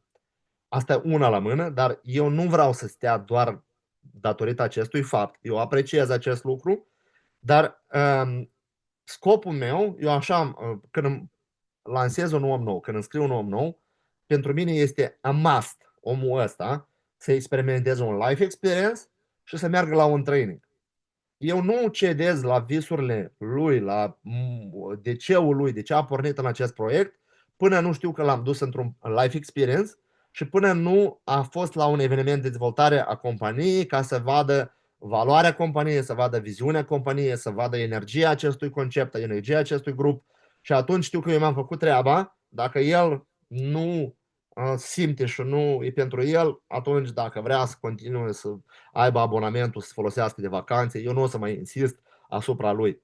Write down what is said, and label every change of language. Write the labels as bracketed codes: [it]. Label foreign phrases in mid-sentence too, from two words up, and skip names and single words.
[ro] Asta e una la mână, dar eu nu vreau să stea doar datorită acestui fapt. Eu apreciez acest lucru, dar scopul meu, eu așa, când lansez un om nou, când înscriu un om nou, pentru mine este [en] a must [ro] omul ăsta să experimenteze un [en] life experience [ro] și să meargă la un training. Eu nu cedez la visurile lui, la de ceul lui, de ce a pornit în acest proiect, până nu știu că l-am dus într-un [en] life experience [ro] și până nu a fost la un eveniment de dezvoltare a companiei ca să vadă valoarea companiei, să vadă viziunea companiei, să vadă energia acestui concept, energia acestui grup și atunci știu că eu mi-am făcut treaba. Dacă el nu simte și nu e pentru el, atunci dacă vrea să continue să aibă abonamentul, să folosească de vacanțe, eu nu o să mai insist asupra lui.